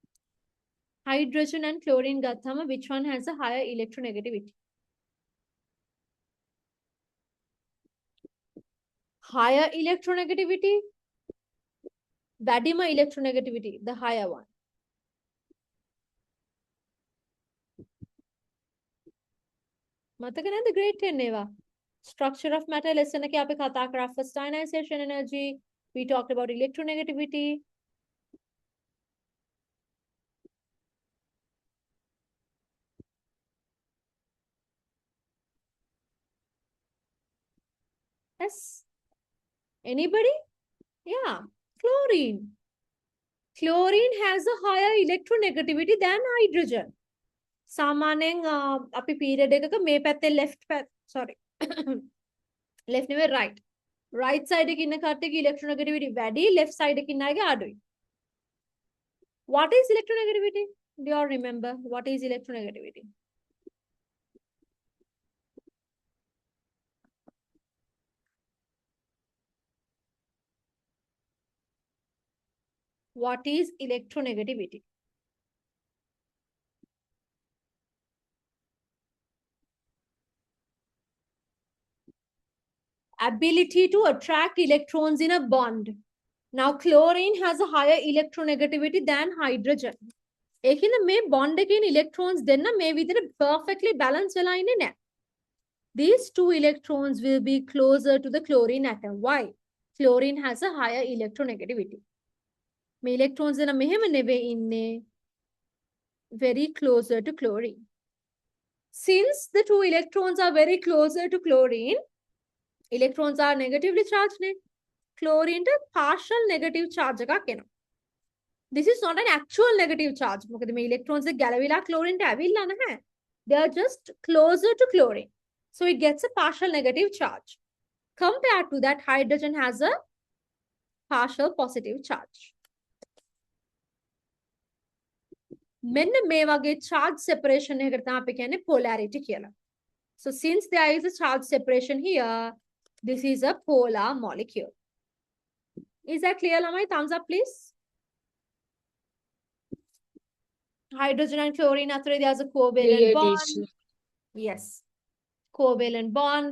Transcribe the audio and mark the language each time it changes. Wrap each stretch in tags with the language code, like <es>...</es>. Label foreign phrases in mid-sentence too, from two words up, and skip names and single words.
<en>Hydrogen and chlorine gathama, which one has a higher electronegativity? higher electronegativity, වැඩිම electronegativity, the higher one.</en> <si>මතක නැද්ද grade 10 ඒවා?</si> <en>Structure of matter lesson</en> <si>එකේ අපි කතා කරා</si> <en>first ionization energy, we talked about electronegativity. Yes. Anybody? Yeah. Chlorine. Chlorine has a higher electronegativity than hydrogen.</en> <si>සාමාන්‍යයෙන් අපි period එකක මේ පැත්තේ left නෙවෙයි</si> <en>right side</en> <si>එකේ ඉන්න කට්ටියගේ electronegativity වැඩි,</si> <en>left side</en> <si>එකේ ඉන්න අයගේ අඩුයි.</si> <en>What is electronegativity? Do you all remember what is electronegativity? What is electronegativity? Ability to attract electrons in a bond. Now, chlorine has a higher electronegativity than hydrogen.</en> <si>ඒකින්ද මේ bond එකේ electrons දෙන්න මේ විදිහට</si> <en>perfectly balance</en> <si>වෙලා ඉන්නේ නැහැ.</si> <en>These two electrons will be closer to the chlorine atom. Why? Chlorine has a higher electronegativity.</en> <si>මේ electrons දෙන්න මෙහෙම නෙවෙයි ඉන්නේ.</si> <en>Very closer to chlorine. Since the two electrons are very closer to chlorine, electrons are negatively charged. Chlorine to partial negative charge</en> <si>එකක් එනවා.</si> <en>This is not an actual negative charge.</en> <si>මොකද මේ electrons එක ගැලවිලා chlorine ට ඇවිල්ලා නැහැ.</si> <en>They are just closer to chlorine. So it gets a partial negative charge. Compared to that, hydrogen has a partial positive charge.</en> <si>මෙන්න මේ වගේ</si> <en>charge separation</en> <si>එකකට තමයි අපි කියන්නේ polarity කියලා.</si> <en>So since there is a charge separation here, this is a polar molecule. Is that clear, Lamai? Thumbs up, please. Hydrogen and chlorine after there's a covalent bond. Yes. Covalent bond.</en>